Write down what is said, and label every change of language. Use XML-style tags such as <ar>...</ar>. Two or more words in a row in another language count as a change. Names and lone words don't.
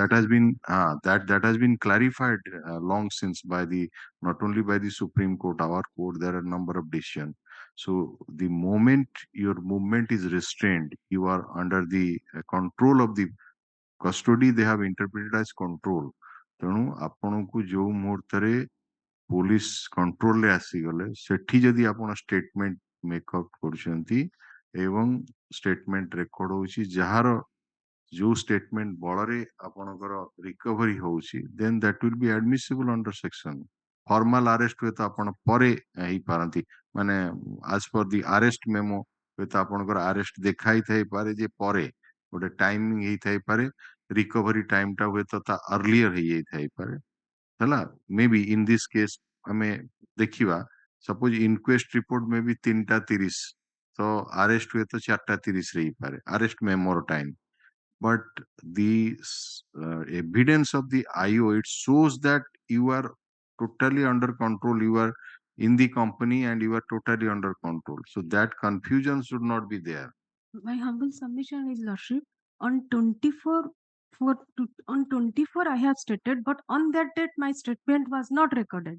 <en>That has been that has been clarified long since by the, not only by the Supreme Court, our court. There are a number of decisions. So the moment your movement is restrained, you are under the control of the custody. They have interpreted as control.</en> <or>ତେଣୁ ଆପଣଙ୍କୁ ଯୋଉ ମୁହୂର୍ତ୍ତରେ</or> <en>police control</en> <or>ରେ ଆସିଗଲେ ସେଠି ଯଦି ଆପଣ</or> <en>statement make out</en> <or>କରୁଛନ୍ତି ଏବଂ</or> <en>statement record</en> <or>ହଉଛି, ଯାହାର ଯୋଉ statement ବଳରେ ଆପଣଙ୍କର recovery ହଉଛି,</or> <en>then that will be admissible under section. Formal arrest</en> <or>ହୁଏ ତ ଆପଣ ପରେ ହେଇପାରନ୍ତି, ମାନେ</or> <en>as per the arrest memo</en> <or>ହୁଏତ ଆପଣଙ୍କର arrest ଦେଖାଇ ଥାଇପାରେ ଯେ ପରେ ଗୋଟେ timing ହେଇଥାଇପାରେ,</or> <en>recovery time</en> <or>ଟା ହୁଏତ ତା earlier ହେଇଯାଇଥାଇପାରେ ହେଲା.</or> <en>Maybe in this case</en> <or>ଆମେ ଦେଖିବା,</or> <en>suppose inquest report may be 3:30,</en> <or>ତ arrest ହୁଏତ 4:30 ରେ ହେଇପାରେ,</or> <en>arrest memo time. But the evidence of the IO, it shows that you are totally under control, you are in the company and you are totally under control. So that confusion should not be there. My humble submission is, Lordship, on 24 on 24 I have stated, but on that date my statement was not recorded.</en>